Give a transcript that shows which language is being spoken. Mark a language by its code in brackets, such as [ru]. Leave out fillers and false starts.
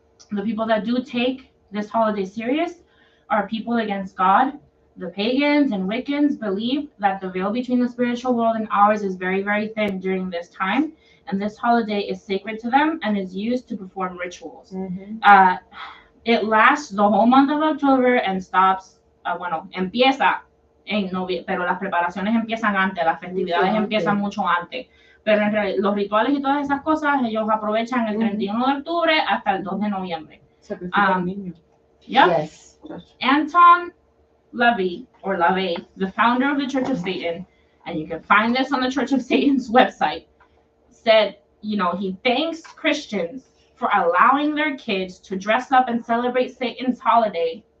[en] The people that do take this holiday serious are people against God. The pagans and Wiccans believe that the veil between the spiritual world and ours is very, very thin during this time, and this holiday is sacred to them and is used to perform rituals. Mm-hmm. It lasts the whole month of October and stops, [es] empieza en noviembre, pero las preparaciones empiezan antes, las festividades empiezan mucho antes. Pero en realidad, los rituales y todas esas cosas, ellos aprovechan el 31 de octubre hasta el 2 de noviembre. Sacrifican niños. [en] Yep. Yes. Anton LaVey, the founder of the Church of Satan, and you can find this on the Church of Satan's website, said, he thanks Christians for allowing their kids to dress up and celebrate Satan's holiday.